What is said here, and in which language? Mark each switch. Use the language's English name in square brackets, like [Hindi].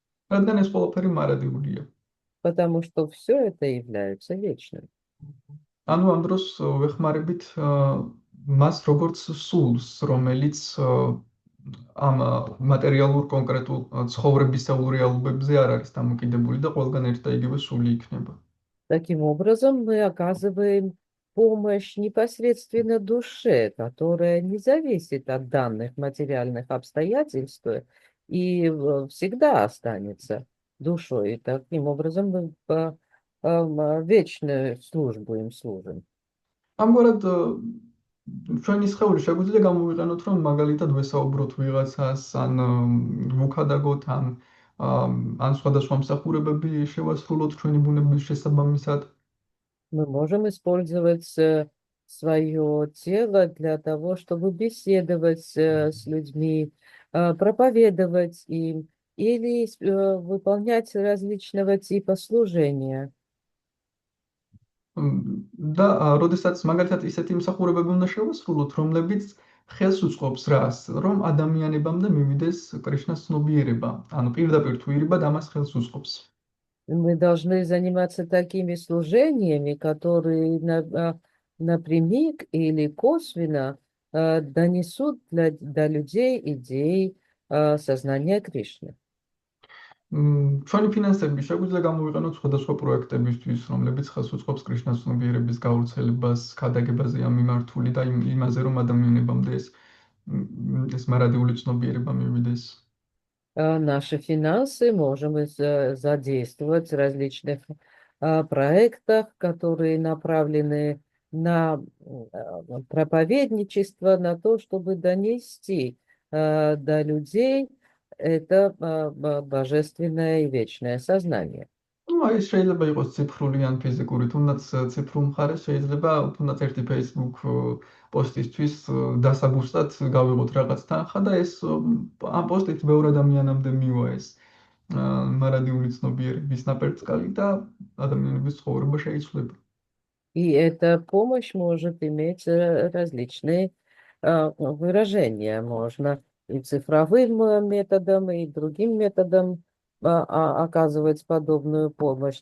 [Georgian] რადგან ეს ყველაფერი მარადიულია. [Russian] потому что все это является вечным. [Georgian] ანუ ამ დროს ვეხმარებით მას როგორც სულს, რომელიც ამ მატერიალურ კონკრეტულ ცხოვრებისეულ რეალობებზე არ არის დამოკიდებული და ყველგან ერთ და იგივე სული იქნება. [Russian] Таким образом, мы оказываем помощь непосредственно душе, которая не зависит от данных материальных обстоятельств и всегда останется душой. И таким образом мы вечную службу им служим. [Georgian] ამგვარად ჩვენი სხეული შეგვიძლია გამოვიყენოთ, რომ მაგალითად ვესაუბროთ ვიღაცას, ან ვუქადაგოთ, ან სხვადასხვა მსახურებები შევასრულოთ ჩვენი ბუნების შესაბამისად. [Russian] Мы можем использовать свое тело для того, чтобы беседовать с людьми, проповедовать им или выполнять различного типа служения. [Georgian] და როდესაც მაგალითად ისეთი მსახურებები უნდა შევასრულოთ, რომლებიც ხელს უწყობს რას, რომ ადამიანებამდე მივიდეს კრიშნას ცნობიერება, ანუ პირდაპირ თუ ირიბად ამას ხელს უწყობს. [Russian] Мы должны заниматься такими служениями, которые напрямик или косвенно донесут до людей идеи сознания Кришны. [Georgian] ჩვენი ფინანსები შეგვიძლია გამოვიყენოთ სხვადასხვა პროექტებისთვის, რომლებიც ხელს უწყობს კრიშნას ცნობიერების გავრცელებას, ქადაგებაზე ამ მიმართული და იმაზე, რომ ადამიანებამდე ეს მარადიული ცნობიერება მივიდეს. [Russian] Наши финансы можем задействовать в различных проектах, которые направлены на проповедничество, на то, чтобы донести до людей это божественное и вечное сознание. [Georgian] Ну, აი შეიძლება იყოს ციფრული ან ფიზიკური, თუნდაც ციფრულ მხარეს შეიძლება თუნდაც ერთი Facebook პოსტისთვის დასაბუსტად გავიღოთ რაღაც თანხა და ეს ამ პოსტით ბევრ ადამიანამდე მივა ეს მარადიული ცნობიერების ნაპერწკალი და ადამიანების ცხოვრება შეიცვლება. [Russian] И эта помощь может иметь различные выражения. Можно и цифровым методом, и другим методом оказывать подобную помощь.